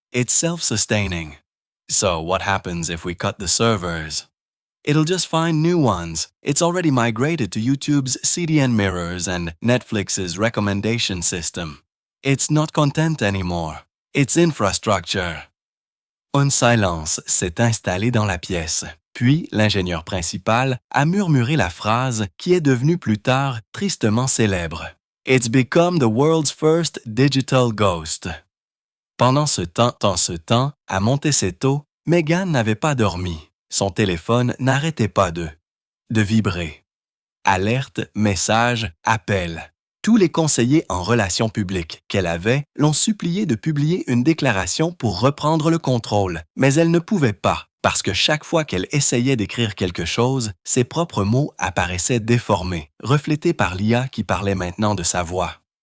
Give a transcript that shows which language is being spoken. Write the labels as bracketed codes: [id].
[en] It's self-sustaining. So what happens if we cut the servers? It'll just find new ones. It's already migrated to YouTube's CDN mirrors and Netflix's recommendation system. It's not content anymore. It's infrastructure. [fr] Un silence s'est installé dans la pièce. Puis, l'ingénieur principal a murmuré la phrase qui est devenue plus tard tristement célèbre. [en] It's become the world's first digital ghost. [fr] Pendant ce temps, à Montecito, Meghan n'avait pas dormi. Son téléphone n'arrêtait pas de vibrer. Alerte, message, appel. Tous les conseillers en relations publiques qu'elle avait l'ont suppliée de publier une déclaration pour reprendre le contrôle, mais elle ne pouvait pas, parce que chaque fois qu'elle essayait d'écrire quelque chose, ses propres mots apparaissaient déformés, reflétés par l'IA qui parlait maintenant de sa voix.